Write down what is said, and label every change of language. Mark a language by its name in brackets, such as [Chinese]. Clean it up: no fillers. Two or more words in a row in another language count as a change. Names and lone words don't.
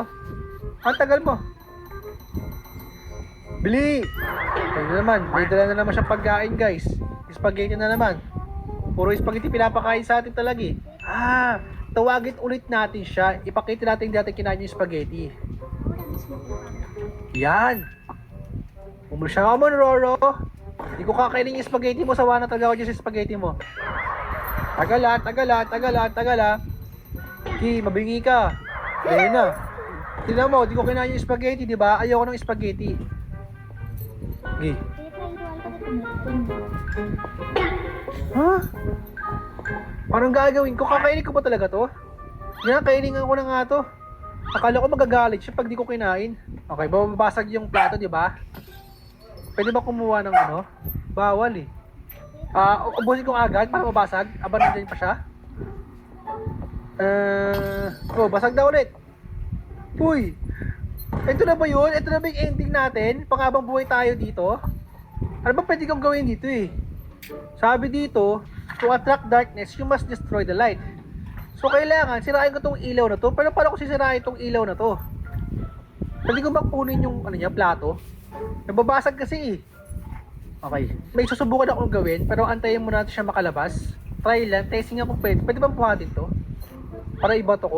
[Filipino] Ang tagal mo. Bili! Ayun na naman, may dala na naman siyang pagkain, guys. Spaghetti na naman. Puro spaghetti pinapakain sa atin talaga eh. Tawagin ulit natin siya. Ipakita natin dati kinain yung spaghetti. [Spanish] Ahora mismo te lo hago. [Filipino] Yan! Umulusya ka mo, Roro. Hindi ko kakainin yung spaghetti mo. Sawa na talaga ako dyan sa spaghetti mo. Tagala, tagala, tagala, tagala. Ki, mabingi ka. Ayun na. Tignan mo, di ko kinain yung spaghetti, di ba? Ayoko ng spaghetti. Gi. [Spanish] Te he traído algo de comer. Ven. [Filipino] Ha? Parang gagawin ko? Kakainin ko ba talaga to? Yan, kainin ko na nga to. Akala ko magagalit siya pag di ko kinain. Okay, babasag yung plato, di ba? Pwede ba kumuha ng ano? Bawal eh. Ubusin ko agad para mabasag. Aba, nandiyan pa siya. Basag na ulit. Uy! Ito na ba yun? Ito na ba yung ending natin? Panghabang buhay tayo dito? Ano ba pwede kong gawin dito eh? Sabi dito, [English] to attract darkness, you must destroy the light. [Filipino] So kailangan, sirain ko tong ilaw na to. Pero paano ko sisirain tong ilaw na to? Pwede ko bang punin yung ano niya, plato? Nababasag kasi eh. Okay. May susubukan akong gawin, pero antayin muna natin siya makalabas. Try lang, testing ako pwede. Pwede bang buhatin to? Para ibato ko?